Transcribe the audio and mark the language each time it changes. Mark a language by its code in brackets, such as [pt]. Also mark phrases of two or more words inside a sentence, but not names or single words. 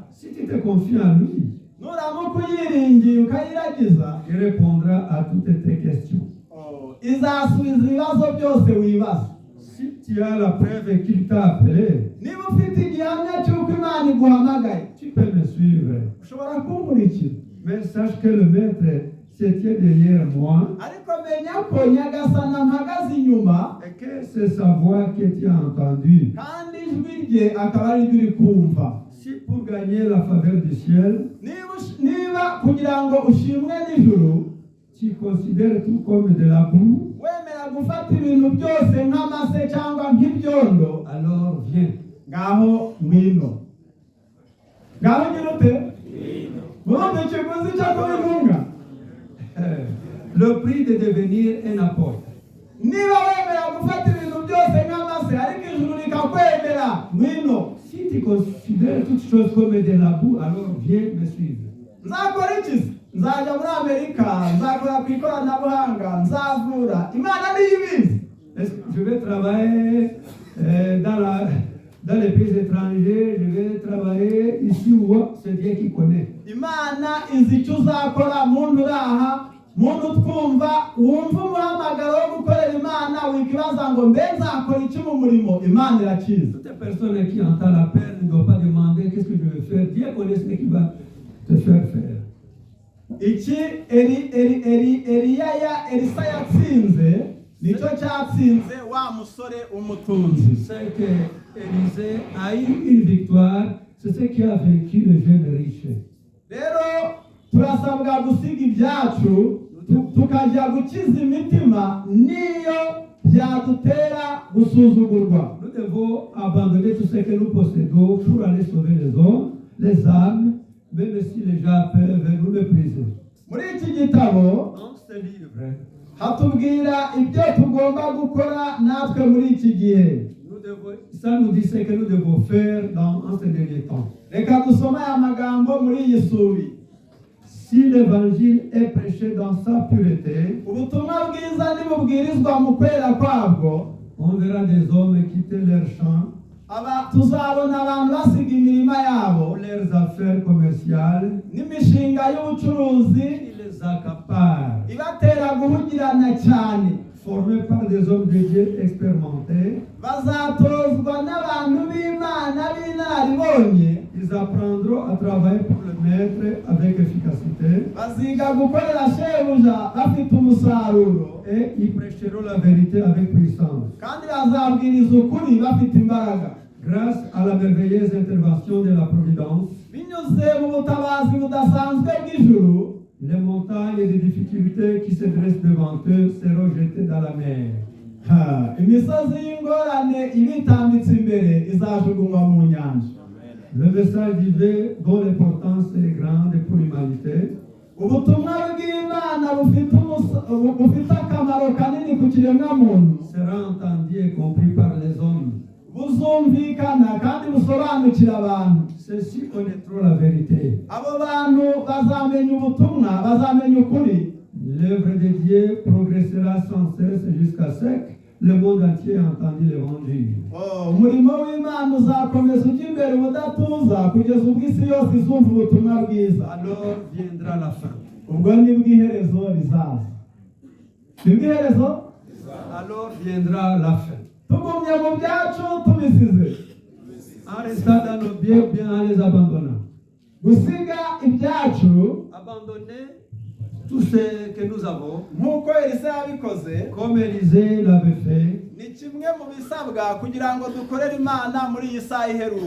[fr] Si tu te confies en lui, [rw] Nuramuka uyiringiye ukayiragiza, [fr] il répondra à toutes tes questions. [rw] izasubiza ibibazo byose wibaza. [fr] Si tu as la preuve qu'il t'a appelé, [rw] Niba ufite igihamya cy'uko Imana iguhamagaye, [fr] tu peux me suivre. [rw] ushobora kunkurikira. [fr] Mais sache que le maître se tient derrière moi [rw] Ariko menya ko Nyagasani mpagaze inyuma, [fr] et que c'est sa voix que tu as entendue. [rw] kandi ijwi rye akaba ari ryo uri kumva. [fr] Si pour gagner la faveur du ciel, [rw] Niba kugira ngo ushimwe n'ijuru, [fr] tu considères tout comme de la boue, [rw] wemera gufata ibintu byose nk'amase cyangwa nk'ibyondo, [fr] alors viens. [rw] ngaho ngwino. Ngaho ugira ute? Murumva ikiguzi cyo kuba intumwa? [fr] le prix de devenir un apôtre. [rw] niba wemera gufata ibintu byose nk'amase ariko ijuru rikakwemera ngwino. [fr] Si tu considères toutes choses comme de la boue, alors viens me suivre. [rw] nzakora iki se? nzajya muri amerika, nzakora ku ikoranabuhanga, nzavura. Imana niyo ibizi. [fr] Est-ce que je vais travailler dans les pays étrangers, je vais travailler ici ou là, c'est Dieu qui connaît. [rw] Imana izi icyo uzakora. muntu uraha, muntu twumva, wumva umuhamagaro wo gukorera Imana, wikibaza ngo mbe nzakora iki mu murimo. Imana irakizi. [fr] Toute personne qui entend l'appel ne doit pas demander qu'est-ce que je vais faire. Dieu connaît ce qu'il va te faire faire. [rw] Iki Elisa yatsinze nicyo cyatsinze wa musore umutunzi. [fr] C'est que Élisée a eu une victoire, c'est ce qui a vaincu le jeune riche. [rw] Rero turasabwa gusiga ibyacu tukajya gukiza imitima niyo byadutera gusuzugurwa. [fr] Nous devons abandonner tout ce que nous possédons pour aller sauver les hommes, les âmes, même si les gens peuvent nous mépriser. [rw] Muri iki gitabo [fr] Dans ce livre, [rw] hatubwira ibyo tugomba gukora natwe muri iki gihe. [fr] ça nous dit ce que nous devons faire dans ce dernier temps. [rw] Reka dusome aya magambo muri iyi suri. [fr] Si l'évangile est prêché dans sa pureté, [rw] Ubutumwa bwiza nibubwirizwa mu kwera kwabwo, [fr] on verra des hommes quitter leurs champs, [rw] tuzabona abantu basiga imirima yabo [fr] leurs affaires commerciales, [rw] n'imishinga y'ubucuruzi [fr] qui les accaparent, [rw] ibatera guhugirana cyane. [fr] formés par des hommes de Dieu expérimentés. [rw] Bazatozwa n'abantu b'Imana b'inararibonye. [fr] Ils apprendront à travailler pour le maître avec efficacité. [rw] Baziga gukorera shebuja bafite umusaruro. [fr] Et ils prêcheront la vérité avec puissance. [rw] Kandi bazabwiriza ukuri bafite imbaraga. [fr] Grâce à la merveilleuse intervention de la Providence, [rw] Binyuze mu butabazi budasanzwe bw'ijuru, [fr] les montagnes et les difficultés qui se dressent devant eux seront jetées dans la mer. [rw] imisozi y'ingorane ibitambitse imbere izajugunywa mu nyanja. [fr] Le message divin dont l'importance est grande pour l'humanité [rw] Ubutumwa bw'Imana bufite akamaro kanini ku kiremwamuntu [fr] sera entendu et compris par les hommes. [rw] buzumvikana kandi busobanukira abantu. [fr] Ceux-ci connaîtront la vérité. [rw] Abo bantu bazamenya ubutumwa, bazamenya ukuri. [fr] L'œuvre de Dieu progressera sans cesse jusqu'à ce que le monde entier ait entendu l'évangile. [rw] Umurimo w'Imana uzakomeza ujya imbere ubudatuza kugeza ubwo isi yose izumva ubutumwa bwiza. [fr] Alors viendra la fin. [rw] Ubwo nibwo iherezo rizaza. Nibwo iherezo? [fr] Alors viendra la fin. [rw] Tugumye mu byacu tubisize. [fr] En restant dans nos biens ou bien en les abandonnant. [rw] Gusiga ibyacu, [fr] Abandonner tout ce que nous avons, [rw] nk'uko Elisa yabikoze, [fr] comme Élisée l'avait fait, [rw] ni kimwe mu bisabwa kugira ngo dukorere Imana muri iyi saha iheruka.